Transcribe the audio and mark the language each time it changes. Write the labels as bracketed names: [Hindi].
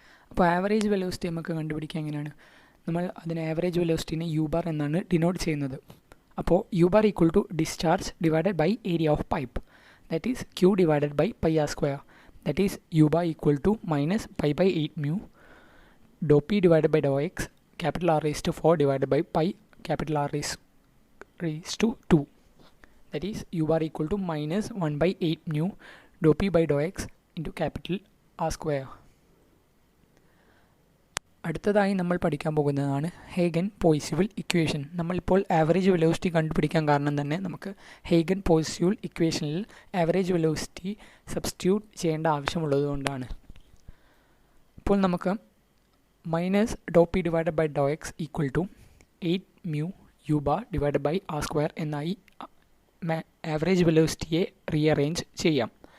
[Malayalam] അപ്പോൾ average velocity നമുക്ക് കണ്ടുപിടിക്കാൻ എങ്ങനെയാണ്? നമ്മൾ അതിന് ആവറേജ് വെലോസിറ്റിനെ യു ബാർ എന്നാണ് ഡിനോട്ട് ചെയ്യുന്നത്. [English] അപ്പോൾ U bar equal to discharge divided by area of pipe, that is Q divided by pi R square, that is U bar equal to minus pi by 8 mu dou P divided by dou X capital R raised to 4 divided by pi capital R raised to 2. That is U bar equal to minus 1 by 8 mu dou P by dou X into capital R square. [Malayalam] അടുത്തതായി നമ്മൾ പഠിക്കാൻ പോകുന്നതാണ് Hagen പോയിസ്യൂൾ equation. നമ്മളിപ്പോൾ average velocity കണ്ടുപിടിക്കാൻ കാരണം തന്നെ നമുക്ക് Hagen പോയിസ്യൂൾ ഇക്വേഷനിൽ ആവറേജ് വെലോസിറ്റി സബ്സ്റ്റിറ്റ്യൂട്ട് ചെയ്യേണ്ട ആവശ്യമുള്ളതുകൊണ്ടാണ്. ഇപ്പോൾ നമുക്ക് minus Dr P divided by Dr X equal to 8 mu u bar divided by R square എന്നായി ആവറേജ് വെലോസിറ്റിയെ റീഅറേഞ്ച് ചെയ്യാം.